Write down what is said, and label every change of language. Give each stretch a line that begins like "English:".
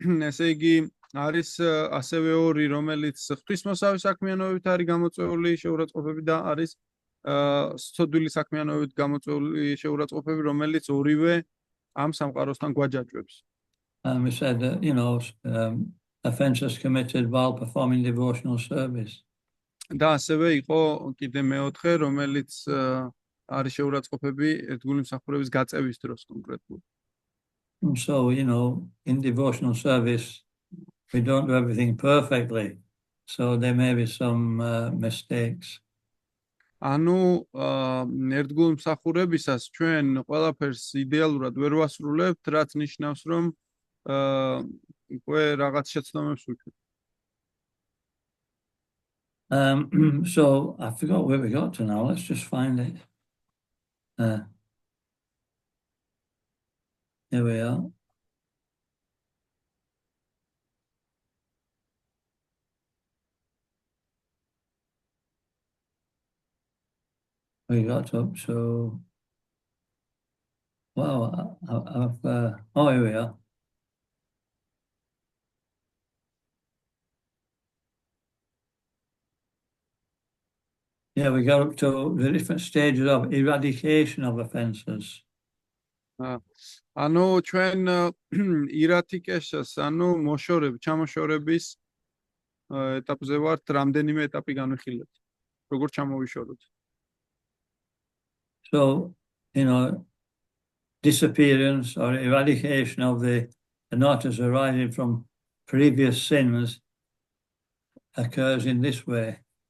Georgian: ესე იგი არის ასევე 2, რომელიც ღვთისმოსავლის საქმიანობით არის გამოწვეული შეურაცხყოფები და არის სიცოცხლის საქმიანობით გამოწვეული შეურაცხყოფები, რომელიც ორივე ამ სამყაროსთან გვაჯაჭვებს.
English: We said that, offences committed while performing devotional service.
Georgian: და ასევე იყო კიდე მე-4, რომელიც არის შეურაცხყოფები ერთგული მსახურების გაწევის დროს კონკრეტულად.
English: And so, in devotional service, we don't do everything perfectly. So there may be some mistakes.
Georgian: ანუ ერთგულ მსახურებისას ჩვენ ყველაფერს იდეალურად ვერ ვასრულებთ, რაც ნიშნავს, რომ უკვე რაღაც შეცდომებს ვუჩვენთ.
English: So I forgot where we got to now. Let's just find it. Here we are. We got up to, wow, here we are. Yeah, we got up to the different stages of eradication of offences.
Georgian: ანუ ჩვენ ირადიკეშას, ანუ ჩამოშორების ეტაპზე ვართ, რამდენიმე ეტაპი განვიხილეთ. როგორ ჩამოვიშოროთ?
English: So, disappearance or eradication of the anatas arising from previous sins occurs in this way.